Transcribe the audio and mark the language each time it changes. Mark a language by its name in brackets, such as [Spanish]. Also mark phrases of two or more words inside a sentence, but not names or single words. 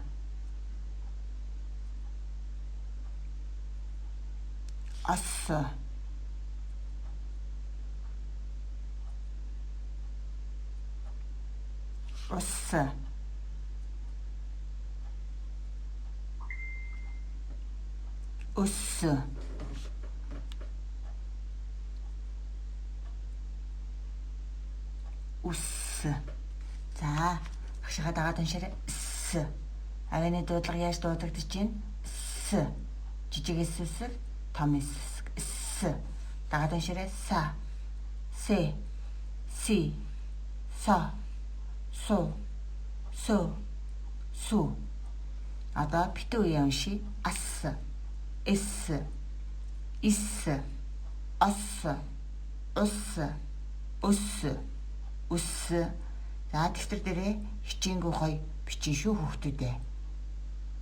[Mongolian] ос, ус, ус, ус. За, багшаа дагаад уншаарай. С. Авины дуудлага яаж дуудагдаж байна? С. Жижиг эс үсэг, том эс үсэг. С. Дагаад уншаарай. Са. Се. Си. Со. Су. Су. Су. Одоо битүү үе уншия. Ас. Эс. Ис. Ос. Ус. Ус. Ус. За дэвтэр дээрээ хичээнгүү гоё бичин шүү хүүхдүүдээ.